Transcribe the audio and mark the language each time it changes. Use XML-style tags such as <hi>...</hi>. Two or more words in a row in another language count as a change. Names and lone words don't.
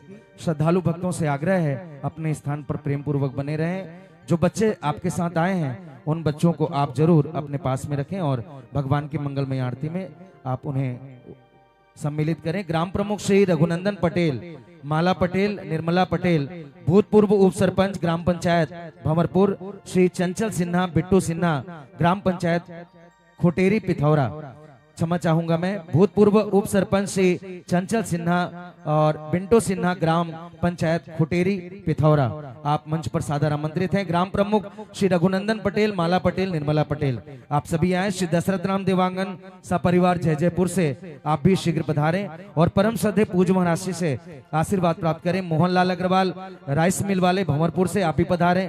<hi>श्रद्धालु भक्तों से आग्रह है, अपने स्थान पर प्रेम पूर्वक बने रहें। जो बच्चे आपके साथ आए हैं उन बच्चों को आप जरूर अपने पास में रखें और भगवान की मंगलमय आरती में आप उन्हें सम्मिलित करें। ग्राम प्रमुख श्री रघुनंदन पटेल, माला पटेल, निर्मला पटेल, भूतपूर्व उप सरपंच ग्राम पंचायत भंवरपुर, श्री चंचल सिन्हा, बिट्टू सिन्हा, ग्राम पंचायत खुटेरी पिथौरा। क्षमा चाहूंगा मैं, भूतपूर्व उप सरपंच श्री चंचल सिन्हा और बिंटो सिन्हा, ग्राम पंचायत खुटेरी पिथौरा। आप मंच पर सादर आमंत्रित हैं। ग्राम प्रमुख श्री रघुनंदन पटेल, माला पटेल, निर्मला पटेल, आप सभी आए। श्री दशरथ राम देवांगन सपरिवार जयपुर से आप भी शीघ्र पधारें और परम श्रद्धेय पूज्य महाराज से आशीर्वाद प्राप्त करें। मोहनलाल अग्रवाल राइस मिल वाले भंवरपुर से आप भी पधारें।</hi>